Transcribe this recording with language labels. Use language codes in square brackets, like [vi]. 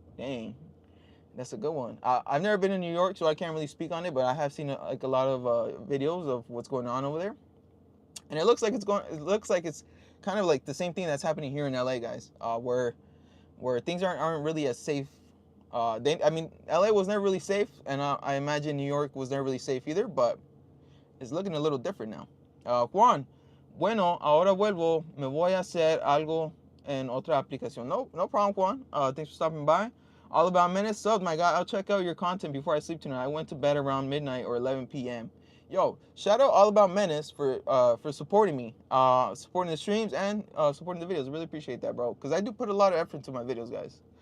[en] Dang, that's a good one. I've never been in New York, so I can't really speak on it, but I have seen like a lot of videos of what's going on over there, and it looks like it's kind of like the same thing that's happening here in LA, guys, where things aren't really as safe. I mean, LA was never really safe, and I imagine New York was never really safe either, but it's looking a little different now. [es] Juan, bueno, ahora vuelvo. Me voy a hacer algo en otra aplicación. [en] No problem, Juan. Thanks for stopping by. All About Minutes subs, my guy. I'll check out your content before I sleep tonight. I went to bed around midnight or 11 p.m. Yo, shout out All About Menace for supporting me, supporting the streams and supporting the videos. I really appreciate that, bro, because I do put a lot of effort into my videos, guys.